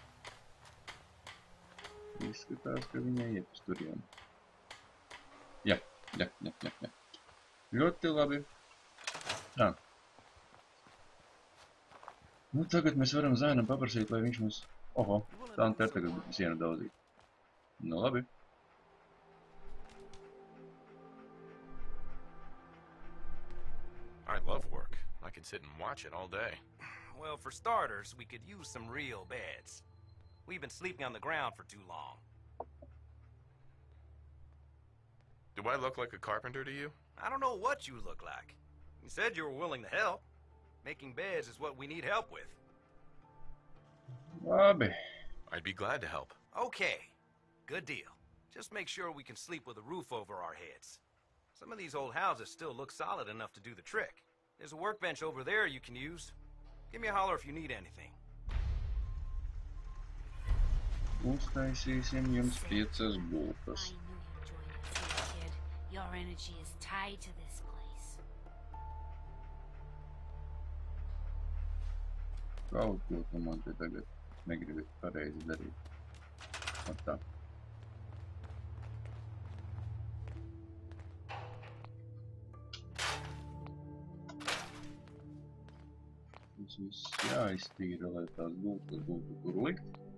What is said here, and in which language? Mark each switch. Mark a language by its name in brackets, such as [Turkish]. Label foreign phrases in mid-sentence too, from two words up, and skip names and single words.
[Latvian] Izskatās, ka viņai iet uz turienu. Jā. Ļoti labi. Tā. Nu, tagad mēs varam Zainam paprasīt, lai viņš mums... Oho, tā un te tagad sienu daudzīt. Nu, labi. [English] I love work. I could sit and watch it all day. Well, for starters, we could use some real beds. We've been sleeping on the ground for too long. Do I look like a carpenter to you? I don't know what you look like. You said you were willing to help. Making beds is what we need help with. [Latvian] Labi. [English] I'd be glad to help. Okay, good deal. Just make sure we can sleep with a roof over our heads. Some of these old houses still look solid enough to do the trick. There's a workbench over there you can use. Give me a holler if you need anything. [Latvian] Uztaisīsim jums 5 bulkas. [English] I knew you'd join us here, kid. Your energy is tied to this place. [Latvian] Kaut ko tu man te tagad negribi pareizi darīt. Ot tā. Tas viss jāiztīra, lai tās bulkas būtu kur likt.